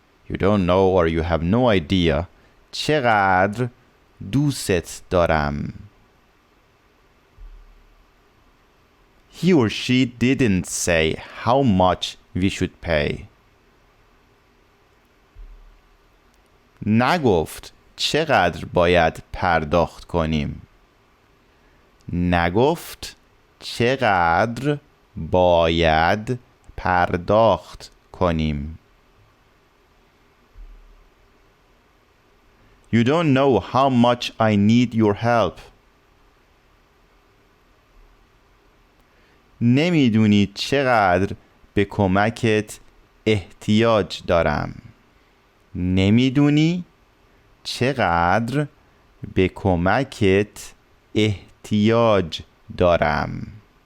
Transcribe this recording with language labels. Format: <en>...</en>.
<en>You don't know or you have no idea</en> <fa>چقدر دوست دارم.</fa> <en>He or she didn't say how much we should pay.</en> <fa>نگفت چقدر باید پرداخت کنیم. نگفت چقدر باید پرداخت کنیم.</fa> <en>You don't know how much I need your help.</en> <fa>نمیدونی چقدر به کمکت احتیاج دارم. نمیدونی چقدر به کمکت احتیاج دارم.</fa>